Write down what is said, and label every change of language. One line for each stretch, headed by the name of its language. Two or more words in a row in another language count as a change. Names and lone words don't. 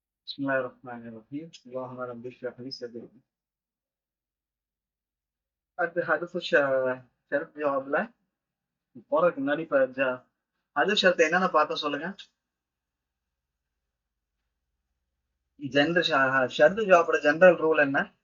Arabic: بسم الله الرحمن الرحيم اللهم رب اشرح لي صدري.
Tamil: அடுத்து ஹதுஃபு ஷரத் ஜவாப்ல போறதுக்கு முன்னாடி இப்ப ஹதுஃப் ஷரத் என்னென்ன பார்த்தோம் சொல்லுங்க. ஷரத் ஜவாபோட ஜெனரல் ரூல் என்ன?